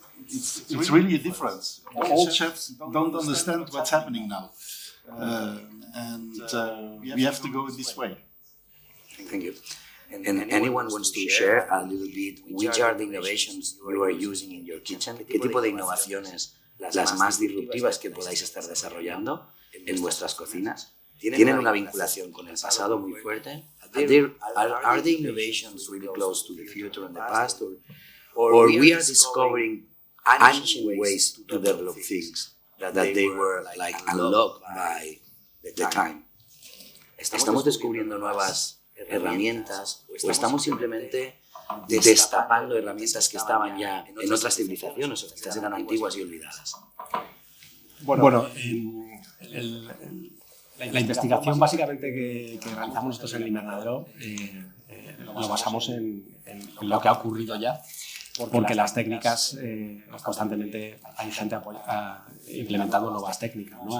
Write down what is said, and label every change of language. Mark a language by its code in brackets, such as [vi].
[en] It's really a difference. The old chefs don't understand what's happening now, and we have to go this way. Thank you. And anyone wants to share a little bit which are the innovations you are using in your kitchen? [es] ¿Qué tipo de innovaciones las más disruptivas que podáis estar desarrollando en vuestras cocinas? ¿Tienen una vinculación con el pasado muy fuerte? [en] Are the innovations really close to the future and the past? Or we are discovering ancient ways to develop things that they were like unlocked by the time? [es] ¿Estamos descubriendo nuevas herramientas o estamos simplemente destapando herramientas que estaban ya en otras civilizaciones o quizás eran antiguas y olvidadas? Bueno, la investigación básicamente que realizamos nosotros en el invernadero lo basamos en lo que ha ocurrido ya, porque las técnicas constantemente hay gente implementando nuevas técnicas, ¿no?